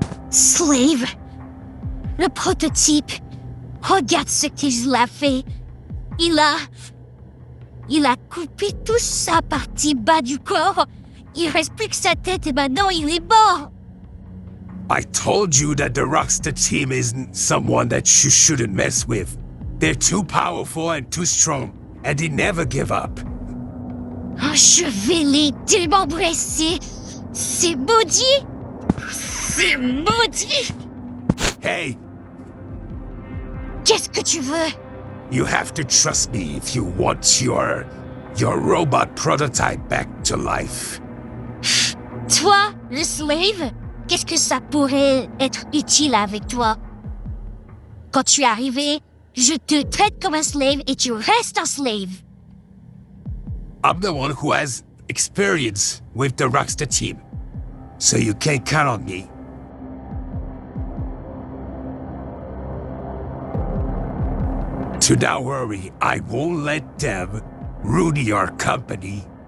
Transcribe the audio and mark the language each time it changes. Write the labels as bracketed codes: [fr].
[fr] Slave! Le prototype! Regarde ce qu'il a fait! Il a coupé toute sa partie bas du corps! Il reste plus que sa tête et maintenant il est mort! [en] I told you that the Rockstar team isn't someone that you shouldn't mess with. They're too powerful and too strong, and they never give up. [fr] Oh, je vais les démembrer, c'est maudit! C'est maudit! [en] Hey, [fr] Qu'est-ce que tu veux? [en] you have to trust me if you want your robot prototype back to life. [fr] Toi, le slave, qu'est-ce que ça pourrait être utile avec toi? Quand tu es arrivé, je te traite comme un slave et tu restes un slave. [en] I'm the one who has experience with the Rockstar team, so you can count on me. So don't worry, I won't let them ruin your company.